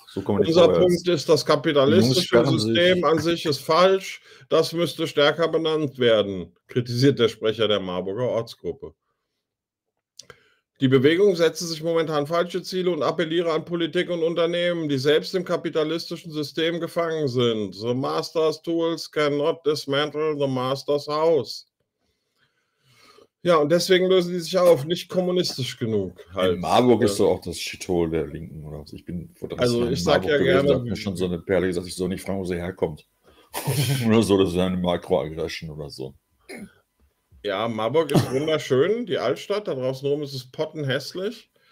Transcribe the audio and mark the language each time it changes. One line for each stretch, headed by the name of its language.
German: So unser Punkt ist, das kapitalistische System an sich ist falsch. Das müsste stärker benannt werden, kritisiert der Sprecher der Marburger Ortsgruppe. Die Bewegung setzt sich momentan falsche Ziele und appelliere an Politik und Unternehmen, die selbst im kapitalistischen System gefangen sind.
English: The master's tools cannot dismantle the master's house.
German: Ja, und deswegen lösen die sich auf, nicht kommunistisch genug. Halt. In Marburg ist so auch das Shithole der Linken oder was. Ich bin vor 30 Jahren. Also ich sag Marburg ja gewesen, gerne. Hat mir schon so eine Perle gesagt, ich soll nicht fragen, wo sie herkommt. Oder so, das ist eine Makroaggression oder so. Ja, Marburg ist wunderschön, die Altstadt. Da draußen rum ist es pottenhässlich.